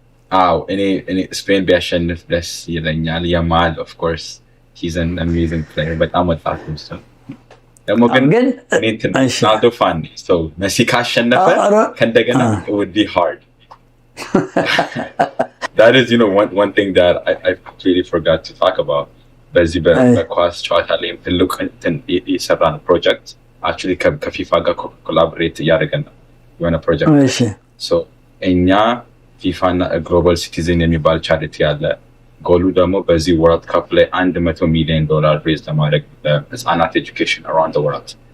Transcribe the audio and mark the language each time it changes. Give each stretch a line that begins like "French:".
Amharic: አዎ እኔ ስፔን ቢያሸንፍ ደስ ይለኛል። ያማል ኦፍ ኮርስ
English: he's an amazing player
Amharic: በጣም ወጣት ነው። ደግሞ ግን እኔ ሮናልዶ ፋን ነኝ። so መሲ ካሸነፈ ከእንደገና
English: it would be hard. That is, you know, one thing that I completely forgot to talk about.
Amharic: በዚህ በኳስ ጨዋታ ላይ ትልቅ የሰራን ፕሮጀክት actually ከፊፋ ጋር ኮላቦሬት እያደረገን ነው የሆነ ፕሮጀክት። so እኛ ፊፋ እና ግሎባል ሲቲዝን የሚባል ቻሪቲ አለ። ጎሉ ደግሞ በዚህ ወርልድ ካፕ ላይ $100 ሚሊዮን ሬዝ ለማድረግ ለህፃናት ኤጁኬሽን
English: around the world።